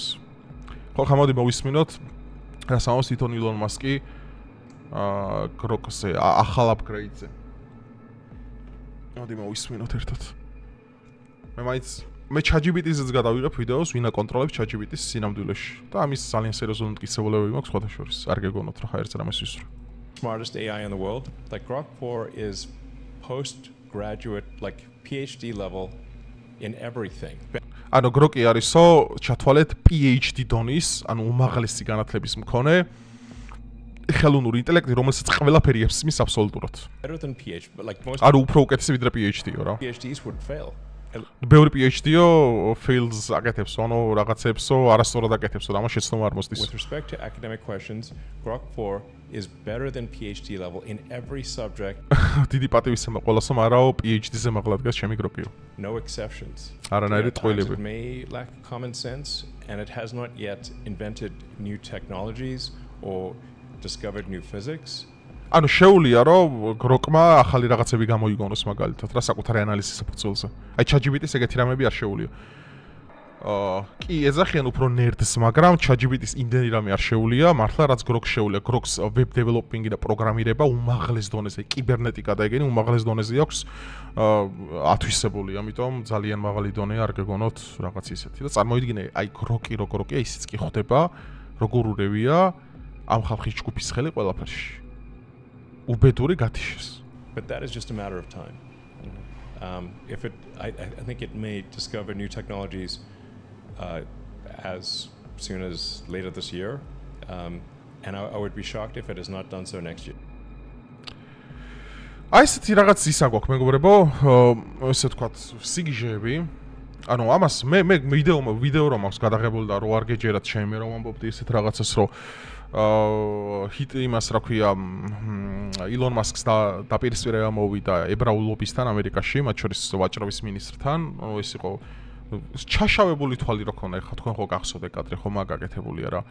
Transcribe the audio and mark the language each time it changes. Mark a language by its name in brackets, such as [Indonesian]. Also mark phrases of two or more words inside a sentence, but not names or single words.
[Georgian] ხო, ხამოდი მოვისმინოთ რას ამბობს თვითონ ილონ მასკი გროკზე, ახალ აპგრეიდზე. მოდი მოვისმინოთ ერთად. მე ChatGPT-ზეც გადავიღებ ვიდეოს, ვინ აკონტროლებს ChatGPT-ს სინამდვილეში. და ამის ძალიან სერიოზული მტკიცებულებები მაქვს სხვათა შორის. არ გეგონოთ რა ხა ერთ რამეს ვისურვ. [English] Smartest AI in the world. Like Grok 4 is postgraduate, like PhD level in everything. [Georgian] ანუ გროკი არისო, ჩათვალეთ PhD დონის, ანუ უმაღლესი განათლების მქონე ხელოვნური ინტელექტი, რომელსაც ყველაფერი ებსმის აბსოლუტურად. [English] Better than PhD, but like most [Georgian] ანუ უფრო უკეთესი ვიდრე PhD-ო რა. [English] PhDs would fail. [Georgian] ბევრი PhD-ო fails აკეთებს, ანუ რაღაცებსო არასწორად აკეთებსო და ამას შეცდომა არ მოსდის. [English] With respect to academic questions, Grok 4 is better than PhD level in every subject. [Georgian] დიდი პატივისცემა ყველასო, მარაო PhD-ზე მაღლა დგას ჩემი გროკიო. [English] No exceptions. [Georgian] არანაირი ტყუილები. [English] It may lack common sense and it has not yet invented new technologies or discovered new physics. [Georgian] ანუ შეუულია რომ გროკმა ახალი რაღაცები გამოიგონოს მაგალითად რა საკუთარი ანალიზის საფუძველზე. აი ChatGPT-ს ეგეთი რამები არ შეუულია. კი ეძახიან უფრო ნერდს, მაგრამ ChatGPT-ს იმდენი რამე არ შეუულია, მართლა რაც გროკს შეუულია. გროკს [English] web developing- [Georgian] ი და პროგრამირება უმაღლეს დონეზე, კიბერნეტიკა და ეგენი უმაღლეს დონეზე აქვს ათვისებული, ამიტომ ძალიან მაღალი დონეა, არ გეგონოთ რაღაც ისეთი. და წარმოიდგინე, აი გროკი როგორია, ისიც კი ხდება, როგორ ურევია ამ ხალხის ჯგუფის ხელი ყველაფერში. უბედური გათიშეს. [English] But that is just a matter of time. If it, I think it may discover new technologies as soon as later this year, and I would be shocked if it has not done so next year. [Georgian] აი ესეთი რაღაც ისა გვაქვს მეგობრებო, ესე ვთქვათ, სიგიჟეები. ანუ ამას მე ვიდეო რომ აქვს გადაღებული და რო არ გეჯერათ ჩემი რომ ამბობდი ესეთ რაღაცას რომ ჰიტ იმას რა ქვია ილონ მასკს დაპირისპირება მოვიდა ებრაულობისთან ამერიკაში, მათ შორის ვაჭრობის მინისტრთან, ანუ ეს იყო ჩაშავებული თვალი რო ქონა, ეხლა თქვენ ხო გახსოვდეთ კადრი ხო მაგაკეთებულია რა.